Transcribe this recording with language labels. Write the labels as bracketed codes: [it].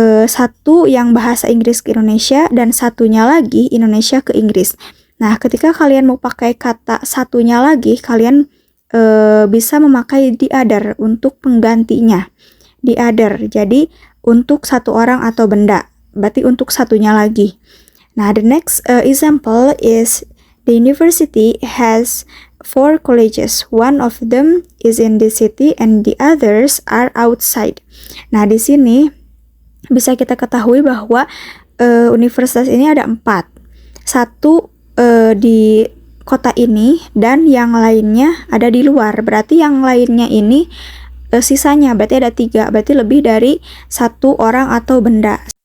[id] Satu yang bahasa Inggris ke Indonesia dan satunya lagi Indonesia ke Inggris. Nah, ketika kalian mau pakai kata satunya lagi, kalian bisa memakai the other untuk penggantinya. The other, jadi untuk satu orang atau benda, berarti untuk satunya lagi. Nah, [en] the next example is the university has 4 colleges. One of them is in the city and the others are outside. [id] Nah, di sini bisa kita ketahui bahwa universitas ini ada 4. Satu di kota ini dan yang lainnya ada di luar. Berarti yang lainnya ini sisanya berarti ada 3. Berarti lebih dari satu orang atau benda.